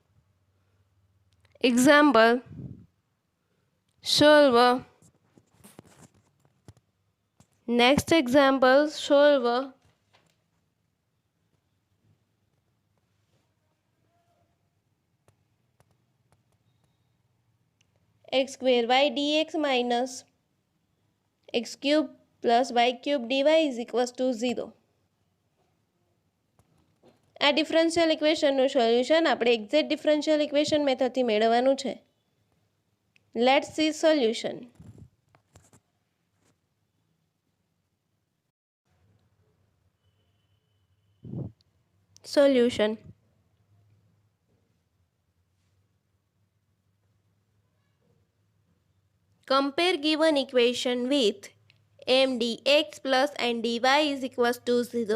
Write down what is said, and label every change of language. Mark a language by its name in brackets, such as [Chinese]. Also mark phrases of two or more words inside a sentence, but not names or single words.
[English] Solve. Next example, solve x square y dx minus x cube plus y cube dy is equals to 0. [Gujarati] આ [English] differential equationનું [Gujarati] સોલ્યુશન આપણે [English] exact differential equation methodથી [Gujarati] મેળવવાનું છે. [English] let's see solution. Solution. Compare given equation with m dx plus n dy is equals to 0.